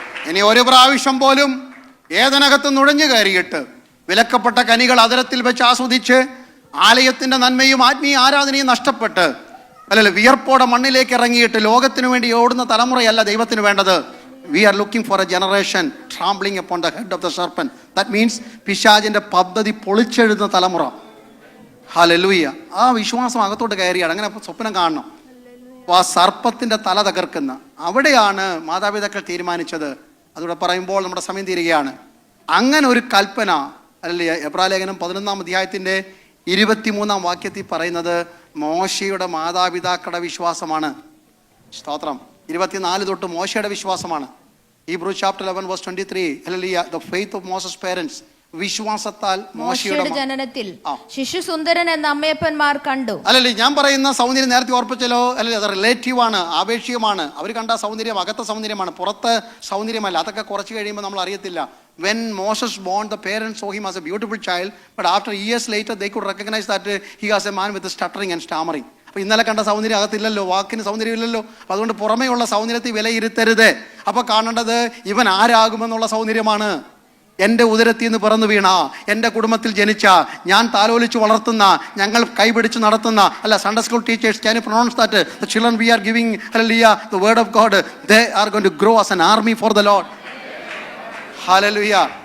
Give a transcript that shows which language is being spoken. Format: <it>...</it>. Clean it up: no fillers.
<ml>ഇനി ഒരു പ്രാവശ്യം പോലും ഏതനകത്ത് നുഴഞ്ഞു കയറിയിട്ട് വിലക്കപ്പെട്ട കനികൾ അതരത്തിൽ വെച്ച് ആസ്വദിച്ച് ആലയത്തിന്റെ നന്മയും ആത്മീയ ആരാധനയും നഷ്ടപ്പെട്ട് അല്ലല്ലോ വിയർപ്പോടെ മണ്ണിലേക്ക് ഇറങ്ങിയിട്ട് ലോകത്തിനു വേണ്ടി ഓടുന്ന തലമുറയല്ല ദൈവത്തിന് വേണ്ടത്.</ml> <en>We are looking for a generation trampling upon the head of the serpent. That means</en> <ml>പിശാചിന്റെ പദ്ധതി പൊളിച്ചെഴുതുന്ന തലമുറ. ഹല്ലേലൂയ. ആ വിശ്വാസം അകത്തോട്ട് കയറിയാണ്. അങ്ങനെ സ്വപ്നം കാണണം. അപ്പോൾ ആ സർപ്പത്തിന്റെ തല തകർക്കുന്ന അവിടെയാണ് മാതാപിതാക്കൾ തീരുമാനിച്ചത്. അതുകൂടെ പറയുമ്പോൾ നമ്മുടെ സമയം തീരുകയാണ്. അങ്ങനെ ഒരു കൽപ്പന അല്ലേ എബ്രായലേഖനം 11-ാം അധ്യായത്തിന്റെ 23-ാം വാക്യത്തിൽ പറയുന്നത് മോശയുടെ മാതാപിതാക്കളുടെ വിശ്വാസമാണ്. സ്തോത്രം. 24 തൊട്ട് മോശയുടെ വിശ്വാസമാണ്.</ml> <en>Hebrews chapter 11 verse 23. Hallelujah. The faith of Moses' parents.</en> <ml>വിശ്വാസത്താൽ മോശയുടെ ജനനത്തിൽ ശിശു സുന്ദരൻ എന്ന അമ്മയപ്പന്മാർ കണ്ടു. അല്ലല്ലേ ഞാൻ പറയുന്ന സൗന്ദര്യം നേരത്തെ ഓർപ്പിച്ചല്ലോ. അല്ലെ അത് റിലേറ്റീവ് ആണ്, ആപേക്ഷികമാണ്. അവർ കണ്ട സൗന്ദര്യം അകത്തെ സൗന്ദര്യമാണ്, പുറത്ത് സൗന്ദര്യമല്ല. അതൊക്കെ കുറച്ച് കഴിയുമ്പോൾ നമ്മൾ അറിയത്തില്ല.</ml> <en>When Moses born, the parents saw him as a beautiful child, but after years later they could recognize that he was a man with stuttering and stammering.</en> <ml>അപ്പോൾ ഇന്നലെ കണ്ട സൗന്ദര്യം അകത്തില്ലല്ലോ, വാക്കിന് സൗന്ദര്യം ഇല്ലല്ലോ. അപ്പോൾ അതുകൊണ്ട് പുറമേയുള്ള സൗന്ദര്യത്തെ വിലയിരുത്തരുത്. അപ്പോൾ കാണേണ്ടത് ഇവൻ ആരാകുമെന്നുള്ള സൗന്ദര്യമാണ്. എൻ്റെ ഉദരത്തിൽ നിന്ന് പിറന്നു വീണ, എൻ്റെ കുടുംബത്തിൽ ജനിച്ച, ഞാൻ താലോലിച്ച് വളർത്തുന്ന, ഞങ്ങൾ കൈപിടിച്ച് നടത്തുന്ന, അല്ല</ml> <en>Sunday school teachers can you pronounce that the children we are giving hallelujah the word of God they are going to grow as an army for the Lord. Hallelujah.</en>